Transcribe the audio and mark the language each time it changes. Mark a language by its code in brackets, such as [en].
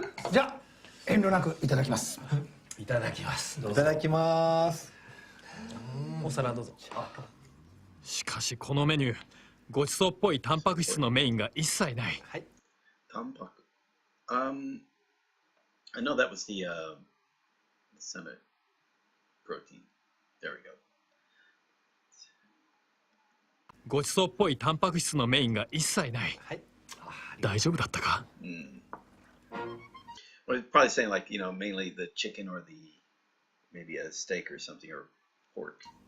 [ja] じゃあ遠慮なくいただきます。いただきます。いただきます。お皿どうぞ。しかしこのメニュー、ごちそうっぽいタンパク質のメインが一切ない。はい。タンパク。 [en] I know that was the summit protein. There we go. [ja] ごちそうっぽいタンパク質のメインが一切ない。はい。大丈夫だったか？ [en] Well, it's probably saying like, mainly the chicken or maybe a steak or something or pork.